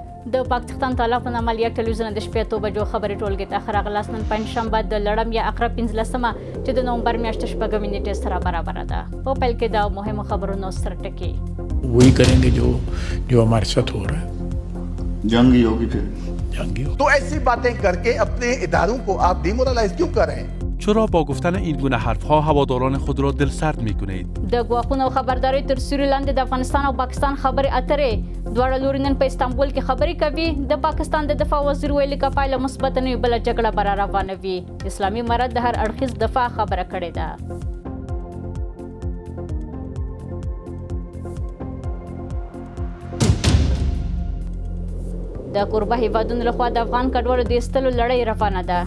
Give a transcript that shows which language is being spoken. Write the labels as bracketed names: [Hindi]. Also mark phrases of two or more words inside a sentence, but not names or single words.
[Pashto] د پاکستان طالب په نامه یک ټلویزیون د شپې 8 بجو خبري ټولګه ته اخر اغلاس نن پنځشنبه د لړم یا اقرا 15مه چې د نومبر میاشتې شپږمې نیټې سره برابر ده. په پیل کې د مهمو خبرونو سره ټکی [Urdu] وہی کریں گے جو ہمارے ساتھ ہو رہا ہے. جنگی ہوگی پھر جنگی ہو. تو ایسی باتیں کرکے اپنے اداروں کو آپ ڈیمورلائز کیوں کر رہے ہیں؟ [Persian] چرا با گفتن این گونه حرفها هواداران خود را دلسرد می‌کنید؟ [Pashto] د ګواښونو خبرداري تر سیوري لاندې د افغانستان او پاکستان خبرې اترې دواړه لوري نن په استانبول کې خبرې کوي. د پاکستان د دفاع وزیر ویلي که پایله مثبت نه وي بله جګړه به را روانه وي. اسلامي امارت د هر اړخیز دفاع خبره کړې ده. د کوربه هیوادونو لخوا د افغان کډوالو د ایستلو لړۍ روانه ده.